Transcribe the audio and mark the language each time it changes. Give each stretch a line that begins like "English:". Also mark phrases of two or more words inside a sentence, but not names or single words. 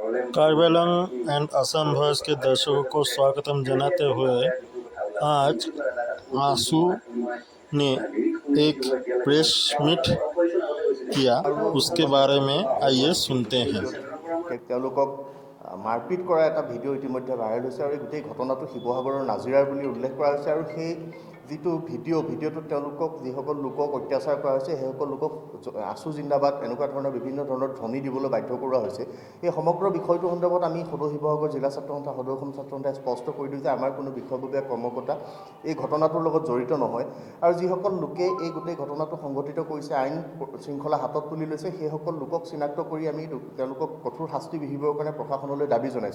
Hindi: कार्बी आंगलंग एंड असम वॉइस के दर्शकों को स्वागतम जनाते हुए आज आंसू ने एक प्रेस मीट किया। उसके बारे में आइए सुनते हैं।
Assamese: মাৰপিট কৰা এটা ভিডিঅ' ইতিমধ্যে ভাইৰেল হৈছে আৰু গোটেই ঘটনাটো শিৱসাগৰৰ নাজিৰাৰ বুলি উল্লেখ কৰা হৈছে আৰু সেই যিটো ভিডিঅ'টোত তেওঁলোকক যিসকল লোকক অত্যাচাৰ কৰা হৈছে সেইসকল লোকক আছু জিন্দাবাদ এনেকুৱা ধৰণৰ বিভিন্ন ধৰণৰ ধ্বনি দিবলৈ বাধ্য কৰোৱা হৈছে। এই সমগ্ৰ বিষয়টোৰ সন্দৰ্ভত আমি সদৌ শিৱসাগৰ জিলা ছাত্ৰ সন্থা সদৌ অসম ছাত্ৰ সন্থাই স্পষ্ট কৰি দিওঁ যে আমাৰ কোনো বিষয়ববীয়া কৰ্মকৰ্তা এই ঘটনাটোৰ লগত জড়িত নহয় আৰু যিসকল লোকে এই গোটেই ঘটনাটো সংঘটিত কৰিছে আইন শৃংখলা হাতত তুলি লৈছে সেইসকল লোকক চিনাক্ত কৰি আমি তেওঁলোকক কঠোৰ শাস্তি বিহিবৰ কাৰণে প্ৰশাসনলৈ দাবী জনাইছোঁ।